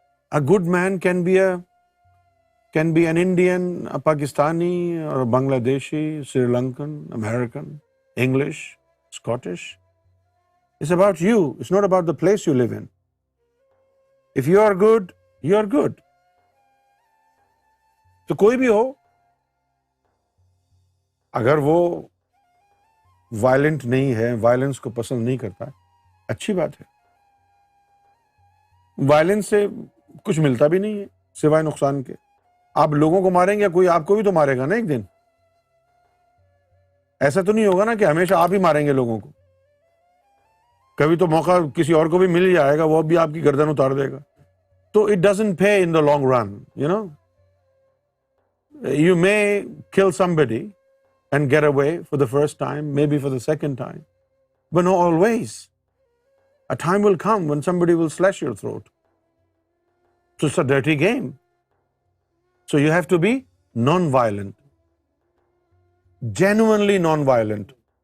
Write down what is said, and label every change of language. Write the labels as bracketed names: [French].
[English] A good man can be an Indian, a Pakistani, or a Bangladeshi, Sri Lankan, American, English, Scottish. It's about you. It's not about the place you live in. If you are good, you are good. [Hindi] तो कोई भी हो, अगर वो violent नहीं है, violence को पसंद नहीं करता, अच्छी बात है. वायलेंस से कुछ मिलता भी नहीं है सिवाय नुकसान के। आप लोगों को मारेंगे, कोई आपको भी तो मारेगा ना एक दिन। ऐसा तो नहीं होगा ना कि हमेशा आप ही मारेंगे लोगों को। कभी तो मौका किसी और को भी मिल जाएगा, वो भी आपकी गर्दन उतार देगा। [English] तो it doesn't pay in the long run, you know. You may kill somebody and get away for the first time, maybe for the second time, but not always. A time will come when somebody will slash your throat. So it's a dirty game. So you have to be non-violent, genuinely non-violent.